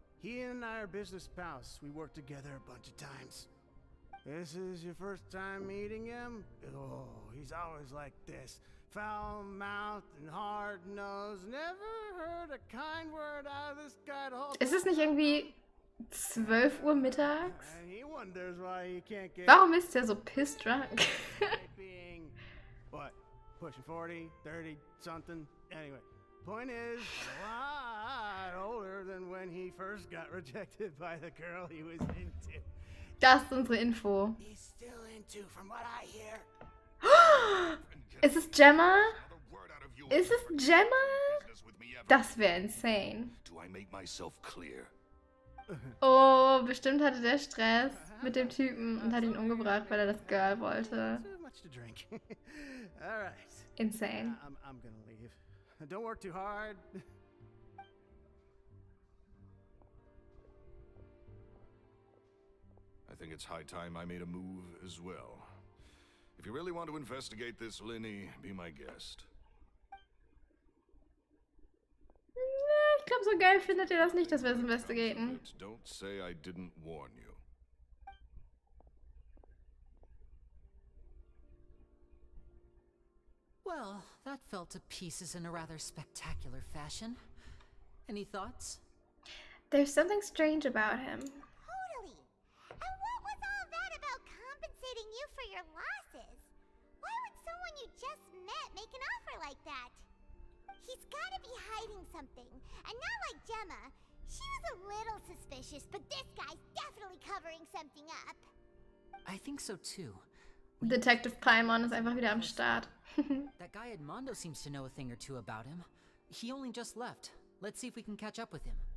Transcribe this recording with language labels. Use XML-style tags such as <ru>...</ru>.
<en>He and I are business pals. We worked together a bunch of times. This is your first time meeting him? Oh, he's always like this. Foul-mouthed and hard-nosed. Never heard a kind word out of this guy the whole</en> <de>Ist es nicht irgendwie 12 Uhr mittags?</de> <en>And he wonders why he can't get</en> <de>Warum ist der so</de> <en>piss drunk? being, what, pushing 40, 30, something? Anyway, point is, a lot older than when he first got rejected by the girl he was into.</en> <de>Das ist unsere Info.</de> <en>He's still into, from what I hear.</en> <de>Ist es Gemma?</de> <en>Another word out of you.</en> <de>Ist es Gemma?</de> <en>Business with me ever.</en> <de>Das wäre insane.</de> <en>Do I make myself clear?</en> <de>Oh, bestimmt hatte der Stress mit dem Typen und hat ihn umgebracht, weil er das Girl wollte.</de> <en>Too much to drink. All right. Insane. I'm gonna leave. Don't work too hard. I think it's high time I made a move as well. If you really want to investigate this, Linny, be my guest.</en> <de>Ich glaube, so geil findet ihr das nicht, dass wir es investigaten.</de> <en>Don't say I didn't warn you. Well, that fell to pieces in a rather spectacular fashion. Any thoughts? There's something strange about him. Totally. And what was all that about compensating you for your losses? Why would someone you just met make an offer like that? He's gotta be hiding something. And not like Gemma. She was a little suspicious, but this guy's definitely covering something up. I think so too.</en> <de>Detective Paimon ist einfach wieder am Start.</de> <en>That guy Edmondo seems to know a thing or two about him. He only just left. Let's see if we can catch up with him.</en>